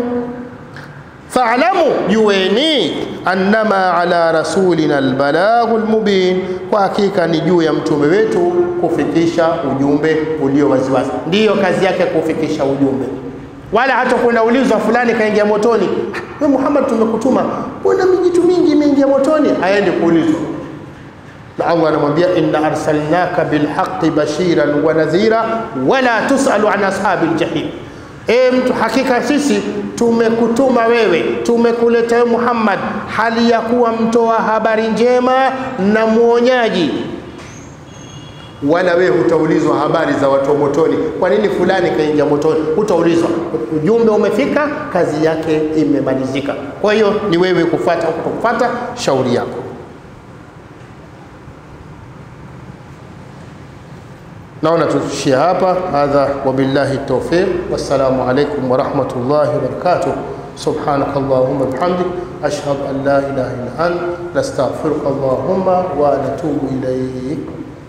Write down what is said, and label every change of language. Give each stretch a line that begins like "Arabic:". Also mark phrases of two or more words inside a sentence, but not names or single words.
Swahili: Fa'lamu, jueni,
Arabic: أنما على رسولنا البلاغ المبين,
Swahili: kwa hakika ni juu ya mtume wetu kufikisha ujumbe ulio waziwazi. Ndiyo kazi yake kufikisha ujumbe, wala hata kuna ulizwa fulani kaingia motoni, wewe Muhammad tumekutuma, mbona mijitu mingi imeingia motoni? Aende kuulizwa. Na Allah anamwambia
Arabic: إنا أرسلناك بالحق بشيرا ونذيرا ولا تسأل عن أصحاب الجحيم.
Swahili: Mtu, hakika sisi tumekutuma wewe, tumekuletea wewe Muhammad hali ya kuwa mtoa habari njema na muonyaji, wala wewe hutaulizwa habari za watu motoni, kwa nini fulani kaingia motoni, hutaulizwa. Ujumbe umefika, kazi yake imemalizika. Kwa hiyo ni wewe kufuata au kutokufuata, shauri yako. naona tushie hapa.
Arabic: هذا وبالله التوفيق، والسلام عليكم ورحمة الله وبركاته. سبحانك اللهم وبحمدك، أشهد أن لا إله إلا أنت، نستغفرك اللهم ونتوب إليك.